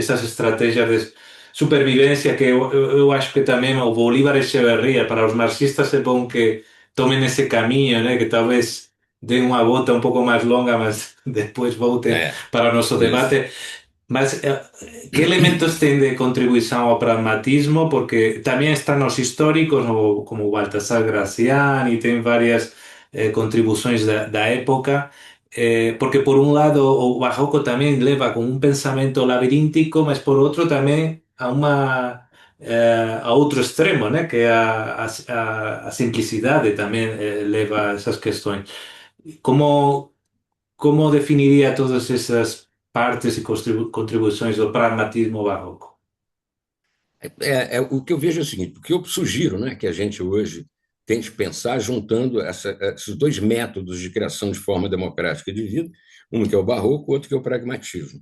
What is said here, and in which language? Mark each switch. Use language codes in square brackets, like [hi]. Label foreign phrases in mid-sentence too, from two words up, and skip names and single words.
[pt] Essas estratégias de supervivência que eu acho que também o Bolívar Echeverría, para os marxistas é bom que tomem esse caminho, né? Que talvez deem uma volta um pouco mais longa, mas depois voltem É, para o nosso isso. debate. [gl] Mas, que elementos ten de contribuição ao pragmatismo? Porque tamén están os históricos, como Baltasar Gracián, e ten varias contribucións da época. Porque por un lado o barroco tamén leva con un pensamento labiríntico, mas por outro tamén a outro extremo, né? [pt] Que é a simplicidade tamén leva a esas questões. Como, como definiria todas essas partes e contribuições do pragmatismo barroco? O que eu vejo é o seguinte: o que eu sugiro, né, que a gente hoje tente pensar juntando esses dois métodos de criação de forma democrática de vida, um que é o barroco, outro que é o pragmatismo.